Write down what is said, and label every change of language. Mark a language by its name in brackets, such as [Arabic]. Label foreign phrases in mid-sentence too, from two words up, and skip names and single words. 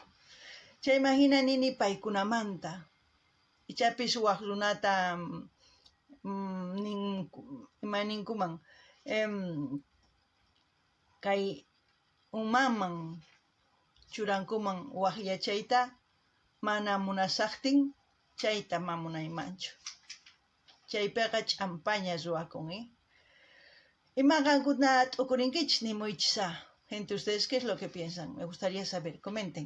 [Quechua] Chayman hina nini paykunamanta ichapis waq runata imaninkuman kay umaman churankuman waq yachayta mana munasaqtin chayta ma munaymanchu. Chaypiqa ch'ampaña ruwakun, ¿Imanqankuna t'ukurinkichis nimuychisa? [Spanish] Gente, ¿ustedes qué es lo que piensan? Me gustaría saber, comenten.